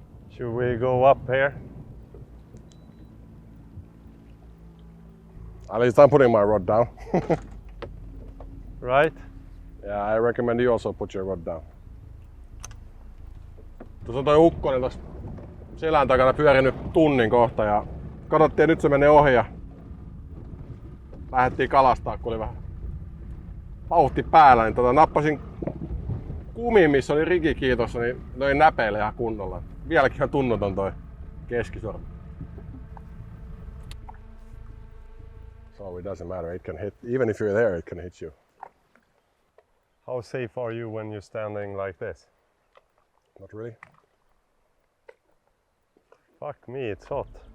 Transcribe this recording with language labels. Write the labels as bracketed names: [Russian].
[English] Should we go up here? At least I'm putting my rod down. Right? Yeah, I recommend you also put your rod down. [Finnish] Tuossa on toi ukkonen tossa selän takana pyörinyt tunnin kohta ja katsottiin, että nyt se menee ohi ja lähdettiin kalastaa, kun oli vähän vauhti päällä, niin nappasin kumiin, missä oli rikikiitossa, niin löin näpeille ihan kunnolla. Vieläkin on tunnoton toi keskisormi. [English] So it doesn't matter, it can hit, even if you're there, it can hit you. How safe are you when you're standing like this? Not really. Fuck me, it's hot.